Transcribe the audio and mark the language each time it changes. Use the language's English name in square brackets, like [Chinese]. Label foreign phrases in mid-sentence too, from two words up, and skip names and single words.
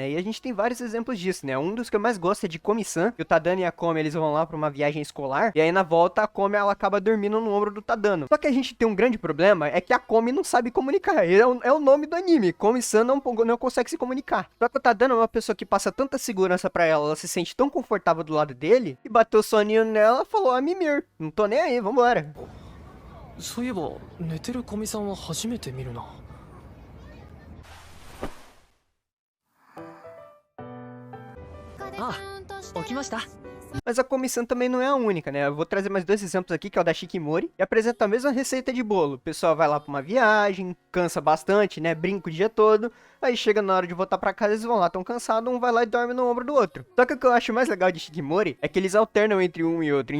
[Portuguese] E a gente tem vários exemplos disso, né? Um dos que eu mais gosto é de Komi-san, que o Tadano e a Komi eles vão lá pra uma viagem escolar, e aí na volta a Komi ela acaba dormindo no ombro do Tadano. Só que a gente tem um grande problema, é que a Komi não sabe comunicar, é o nome do anime, Komi-san não consegue se comunicar. Só que o Tadano é uma pessoa que passa tanta segurança pra ela, ela se sente tão confortável do lado dele, e bateu o soninho nela e falou, Mimir, não tô nem aí, vambora. [Japanese] そういえば寝てる古見さんは初めて見るな。ああ、起きました。 [Portuguese] Mas a comissão também não é a única, né? Eu vou trazer mais dois exemplos aqui, que é o da Shikimori, e apresenta a mesma receita de bolo. O pessoal vai lá pra uma viagem, cansa bastante, né? Brinca o dia todo, aí chega na hora de voltar pra casa, eles vão lá tão cansados, um vai lá e dorme no ombro do outro. Só que o que eu acho mais legal de Shikimori é que eles alternam entre um e outro.